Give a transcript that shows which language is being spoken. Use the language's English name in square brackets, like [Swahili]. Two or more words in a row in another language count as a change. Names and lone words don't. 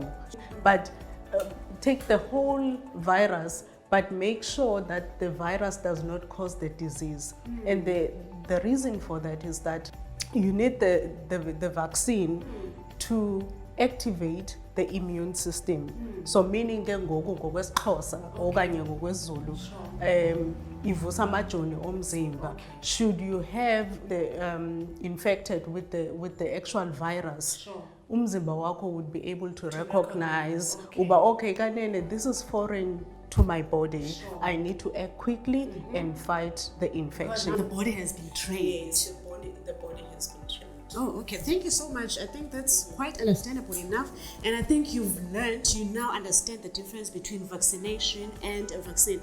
[English] But take the whole virus, but make sure that the virus does not cause the disease. And the reason for that is that you need the vaccine to activate the immune system. So meaning [Xhosa] ke ngokwesiXhosa okanye ngokwesiZulu, ivusa amajoni omzimba. [English] Should you have the infected with the actual virus, Sure. [Xhosa] umzimba wakho [English] would be able to recognize [Xhosa] uba okay kanene, [English] this is foreign to my body. Sure. I need to act quickly and fight the infection. The body has been trained. Yes, the body has been trained. Oh, okay. Thank you so much. I think that's quite understandable enough. And I think you now understand the difference between vaccination and a vaccine.